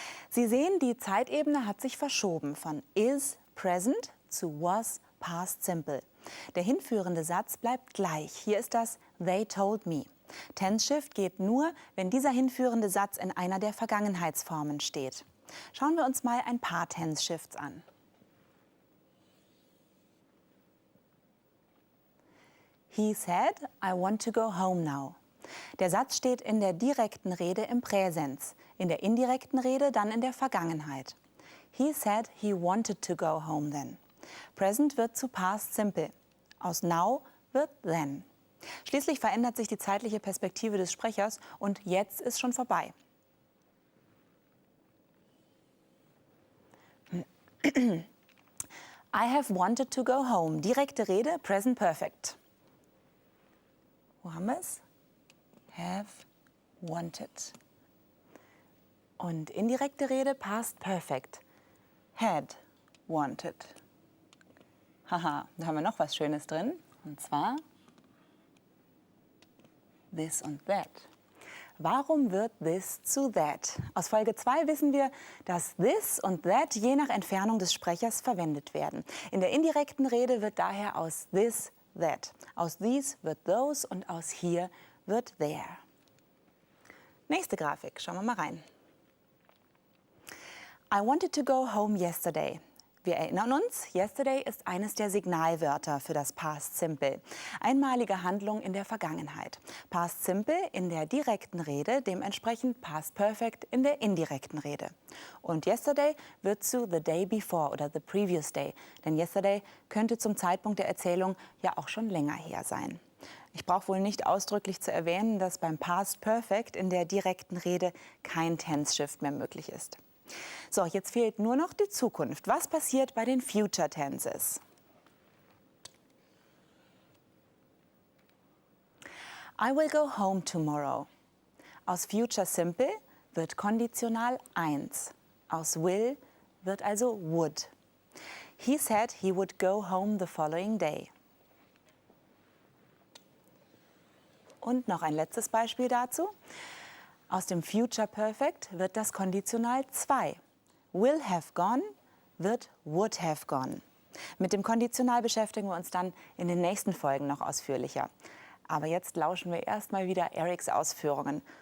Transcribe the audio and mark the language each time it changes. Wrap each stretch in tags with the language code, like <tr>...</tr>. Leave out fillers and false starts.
<de>Sie sehen, die Zeitebene hat sich verschoben von is present zu was past simple. Der hinführende Satz bleibt gleich. Hier ist das</de> <en>they told me.</en> <de>Tense Shift geht nur, wenn dieser hinführende Satz in einer der Vergangenheitsformen steht. Schauen wir uns mal ein paar Tense Shifts an.</de> <en>He said, I want to go home now.</en> <de>Der Satz steht in der direkten Rede im Präsens, in der indirekten Rede dann in der Vergangenheit.</de> <en>He said he wanted to go home then.</en> <de>Present wird zu past simple. Aus now wird then. Schließlich verändert sich die zeitliche Perspektive des Sprechers und jetzt ist schon vorbei.</de> <en>I have wanted to go home.</en> <de>Direkte Rede,</de> <en>present perfect.</en> <de>Wo haben wir es? Have wanted. Und indirekte Rede, past perfect.</de> <en>Had wanted.</en> <de>Haha, da haben wir noch was Schönes drin. Und zwar this und that. Warum wird this zu that? Aus Folge 2 wissen wir, dass this und that je nach Entfernung des Sprechers verwendet werden. In der indirekten Rede wird daher aus this that. Aus these wird those und aus here wird there. Nächste Grafik, schauen wir mal rein.</de> <en>I wanted to go home yesterday.</en> <de>Wir erinnern uns, yesterday ist eines der Signalwörter für das Past Simple. Einmalige Handlung in der Vergangenheit. Past Simple in der direkten Rede, dementsprechend Past Perfect in der indirekten Rede. Und yesterday wird zu</de> <en>the day before</en> <de>oder</de> <en>the previous day.</en> <de>Denn yesterday könnte zum Zeitpunkt der Erzählung ja auch schon länger her sein. Ich brauche wohl nicht ausdrücklich zu erwähnen, dass beim Past Perfect in der direkten Rede kein Tense Shift mehr möglich ist. So, jetzt fehlt nur noch die Zukunft. Was passiert bei den Future Tenses?</de> <en>I will go home tomorrow.</en> <de>Aus Future Simple wird Konditional 1. Aus will wird also would.</de> <en>He said he would go home the following day.</en> <de>Und noch ein letztes Beispiel dazu. Aus dem Future Perfect wird das Konditional 2.</de> <en>Will have gone wird would have gone.</en> <de>Mit dem Konditional beschäftigen wir uns dann in den nächsten Folgen noch ausführlicher. Aber jetzt lauschen wir erstmal wieder Erics Ausführungen.</de>